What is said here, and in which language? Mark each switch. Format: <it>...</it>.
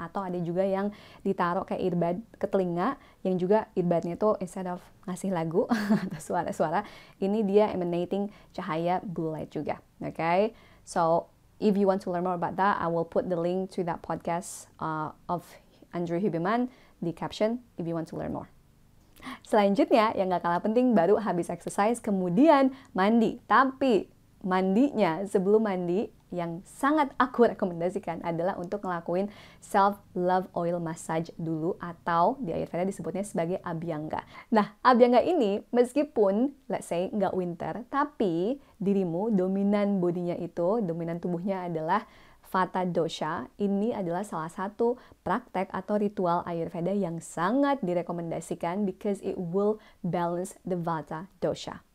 <id>Atau ada juga yang ditaruh kayak earbud ke telinga, yang juga earbudnya tuh</id> <en>instead of</en> <id>ngasih lagu atau suara-suara, ini dia emanating cahaya blue light juga.</id> <en>Okay? So if you want to learn more about that, I will put the link to that podcast of Andrew Huberman</en> <id>di caption</id> <en>if you want to learn more.</en> <id>Selanjutnya, yang gak kalah penting, baru habis exercise, kemudian mandi. Tapi mandinya, sebelum mandi, yang sangat aku rekomendasikan adalah untuk ngelakuin self-love oil massage dulu, atau di Ayurveda disebutnya sebagai Abhyanga. Nah, Abhyanga ini, meskipun,</id> <en>let's say,</en> <id>nggak winter, tapi dirimu, dominan bodinya itu, dominan tubuhnya adalah Vata dosha, ini adalah salah satu praktek atau ritual Ayurveda yang sangat direkomendasikan</id> <en>because it will balance the Vata dosha.</en>